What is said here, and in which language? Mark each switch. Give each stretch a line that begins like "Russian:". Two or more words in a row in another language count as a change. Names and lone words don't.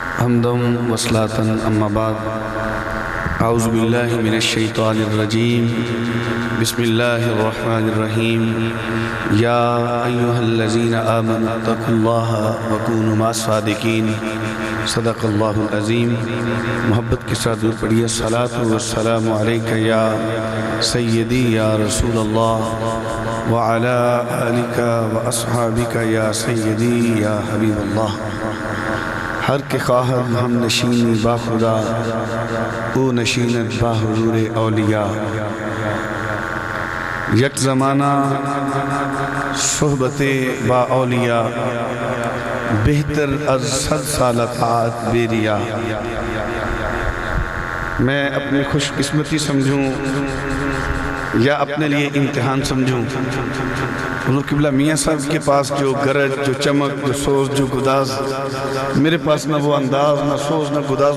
Arabic: حمدا وصلاة اما بعد اعوذ باللہ من الشیطان الرجیم بسم اللہ الرحمن الرحیم یا ایہا الذین آمنوا اتقوا اللہ وکونوا مع الصادقین صدق اللہ العظیم۔
Urdu: محبت کے ساتھ درود پڑھیے۔
Arabic: الصلاۃ والسلام علیک یا سیدی یا رسول اللہ وعلی آلک واصحابک یا سیدی یا حبیب اللہ۔
Persian: ہر کے خواہد ہم نشینی با خدا او نشینت با حضور اولیاء۔ یک زمانہ صحبت با اولیاء بہتر از 100 سال طاعت بیریا۔
Urdu: میں اپنی خوش قسمتی سمجھوں یا اپنے لیے امتحان سمجھوں، حضور قبلہ میاں صاحب کے پاس جو گرج، جو چمک، جو سوز، جو گداز، میرے پاس نہ وہ انداز، نہ سوز، نہ گداز۔